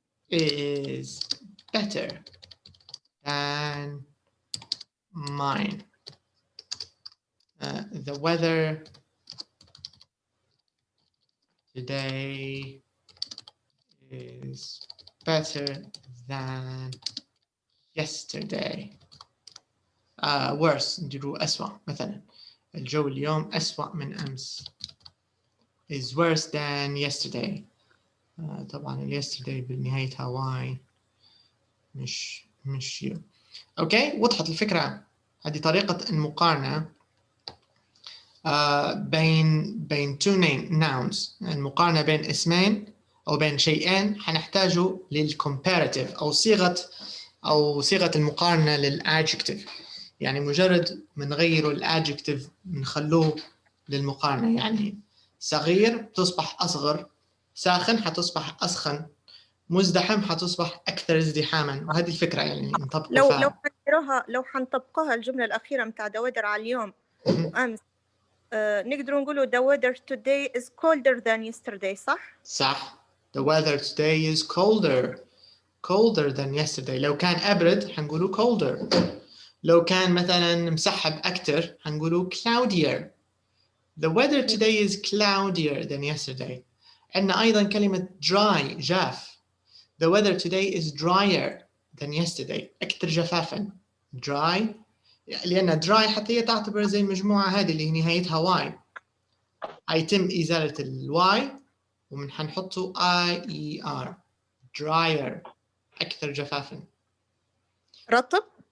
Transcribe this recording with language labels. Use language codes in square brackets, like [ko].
[en] is better than mine. The weather today is better than yesterday. Worse [ar] نديروا أسوأ مثلا. الجو اليوم أسوأ من أمس. [en] is worse than yesterday. [ar] طبعا [en] yesterday [ar] بالنهاية [en] y [ar] مش [en] you. [ar] اوكي وضحت الفكرة. هذه طريقة المقارنة بين [en] two nouns. [ar] المقارنة بين اسمين أو بين شيئين حنحتاجه للcomparative أو صيغة المقارنة للadjective. يعني مجرد بنغيروا الadjective بنخلوه للمقارنة. يعني صغير بتصبح أصغر، ساخن حتصبح أسخن، مزدحم حتصبح أكثر ازدحاما. وهذه الفكرة يعني نطبقها. لو حنطبقوها الجملة الأخيرة متاع [en] the weather [ar] على اليوم وأمس نقدر نقولوا [en] the weather today is colder than yesterday [ar] صح؟ [en] The weather today is colder than yesterday. [ar] لو كان أبرد حنقولوا colder. لو كان مثلا مسحب أكثر حنقولوا cloudier. [en] The weather today is cloudier than yesterday. [ar] عندنا أيضا كلمة dry جاف. [en] The weather today is drier than yesterday. [ar] أكثر جفافا. dry لأن dry حتى هي تعتبر زي المجموعة هذه اللي هي نهايتها y. هيتم إزالة الواي ومن حنحطه IER. drier أكثر جفافا. رطب.